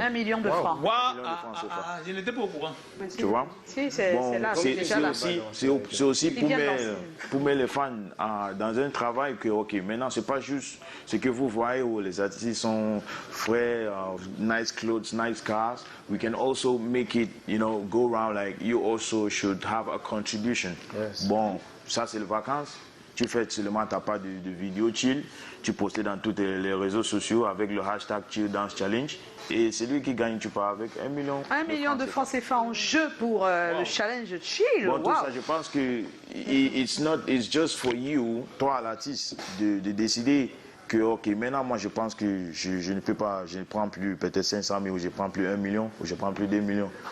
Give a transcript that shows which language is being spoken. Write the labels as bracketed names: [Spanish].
[French] 1 million de francs. Je n'étais pas au courant. Tu vois? Si, c'est là. C'est aussi pour mettre les fans dans un travail que, ok, maintenant, c'est pas juste ce que vous voyez où les artistes sont frais, [English] nice clothes, nice cars. We can also make it, go around like you also should have a contribution. Yes. [French] Bon, ça c'est les vacances. Tu fais seulement ta part de vidéo chill. Tu postes dans tous les réseaux sociaux avec le hashtag Chill Dance Challenge. Et c'est lui qui gagne, tu pars avec 1 million. 1 million de francs CFA en jeu pour le challenge Chill. Bon, tout ça, je pense que [English] it's just for you, [French] toi l'artiste, de décider que, ok, maintenant, moi, je pense que je ne peux pas, je ne prends plus peut-être 500 000 ou je ne prends plus 1 million ou je ne prends plus 2 millions.